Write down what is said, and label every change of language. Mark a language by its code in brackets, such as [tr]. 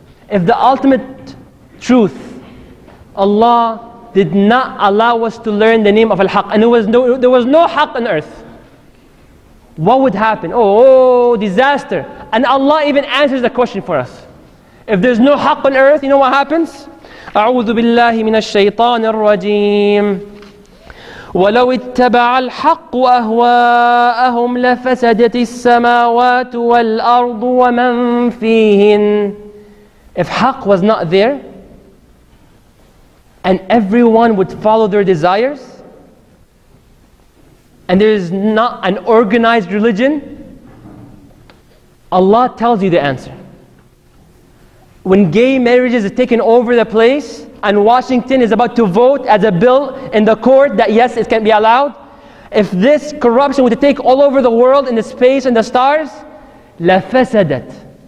[en] If the ultimate truth, Allah did not allow us to learn the name of al-haqq, and there was no haqq on earth, what would happen? Oh, disaster. And Allah even answers the question for us. If there's no haqq on earth, you know what happens? [ar] أعوذ بالله من الشيطان الرجيم ولو اتبع الحق أهواءهم لفسدت السماوات والأرض ومن فيهن. [en] If haqq was not there and everyone would follow their desires and there is not an organized religion, Allah tells you the answer. When gay marriages is taken over the place and Washington is about to vote as a bill in the court that yes, it can be allowed, if this corruption would take all over the world in the space and the stars, [ar] لَفَسَدَتْ.